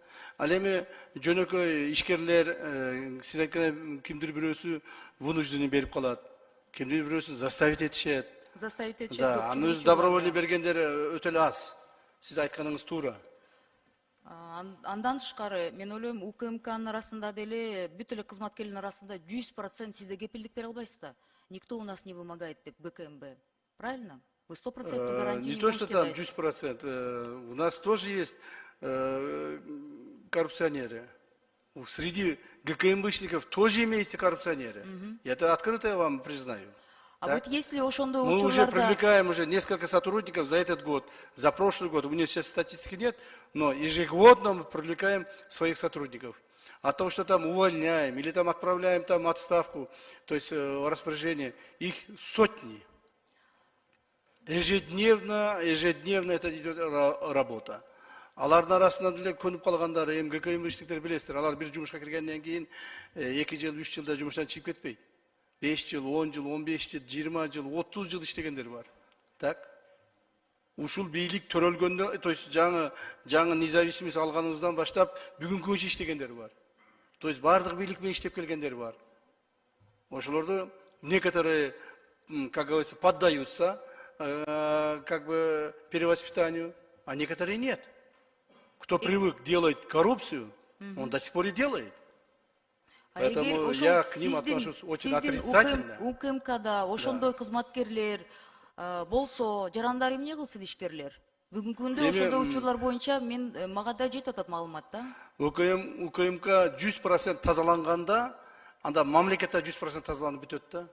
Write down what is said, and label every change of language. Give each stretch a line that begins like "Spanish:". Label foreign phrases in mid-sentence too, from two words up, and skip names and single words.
Kyrgyz: Ал эми жөнөкөй ишкерлер, сиз айткандай кимдир бирөөсү вынужденный берип калат, кимдир бирөөсү заставить этишет. Заставить этишет. Да, аны өзү добровольный бергендер өтө эле аз. Сиз айтканыңыз туура. Андан тышкары мен ойлойм, УКМКнын арасында деле бүт эле кызматкерлердин арасында 100% сиз да кепилдик бере албайсыз да.
Russian: Никто у нас не вымогает деп ГКМБ. Правильно? Вы 100% гарантии не то, что там 100%. У нас тоже есть коррупционеры. Среди ГКМБшников тоже имеются коррупционеры. Я это открыто вам признаю. А вот если ошондой мы уже привлекаем уже несколько сотрудников за этот год, за прошлый год. У меня сейчас статистики нет, но ежегодно мы привлекаем своих сотрудников. А то, что там увольняем или там отправляем там отставку, то есть распоряжение, их сотни. Ежедневно это идет работа.
Kyrgyz: Алардын арасынан деле көнүп калгандары, ГКМБшниктер билесиздер, алар бир жумушка киргенден кийин 2 жыл, 3 жылда жумуштан чыгып кетпейт. 5 жыл, 10 жыл, 15 жыл, 20 жыл, 30 жыл иштегендер бар.
Russian: Так?
Kyrgyz: Ушул бийлик төрөлгөндө,
Russian: то есть
Kyrgyz: жаңы независимость алганыбыздан баштап бүгүнкү күнчө иштегендер бар.
Russian: То есть
Kyrgyz: бардык бийлик менен иштеп келгендер бар.
Russian: Ошолорду некоторые, как говорится, поддаются как бы перевоспитанию, а некоторые нет. Кто привык делать коррупцию, он до сих пор и делает. Поэтому я к ним отношусь очень отрицательно.
Kyrgyz: УКМКда ошондой кызматкерлер болсо, жарандар эмне кылсын ишкерлер? Бүгүнкү күндө ошондой учурлар боюнча мага да жетип атат маалымат да. УКМК 100% тазаланганда, анда мамлекетте 100% тазаланып бүтөт да.